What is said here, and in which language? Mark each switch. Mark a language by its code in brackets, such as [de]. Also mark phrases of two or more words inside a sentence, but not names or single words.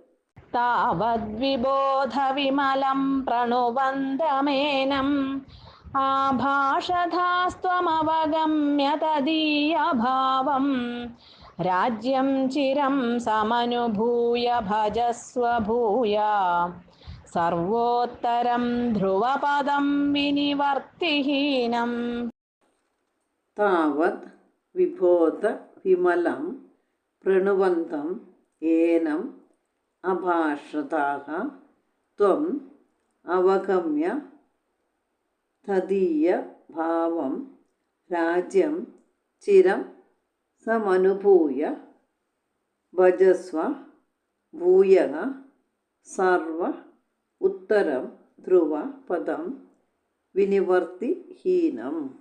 [sa] तावद्विबोधविमलं प्रणुवन्दमेनम् आभाषधास्त्वमवगम्य तदीयभावं राज्यं चिरं समनुभूय भजस्व भूया सर्वोत्तरं ध्रुवपदं विनिवर्तिहीनम् താവത് വിബോധ വിമലം പ്രണുവന്തം ഏനം അഭാഷതാഃ ത്വം അവഗമ്യ തദീയ ഭാവം രാജ്യം ചിരം സമനുഭൂയ ഭജസ്വ ഭൂയഃ സർവ ഉത്തരം ധ്രുവ പദം വിനിവർത്തിഹീനം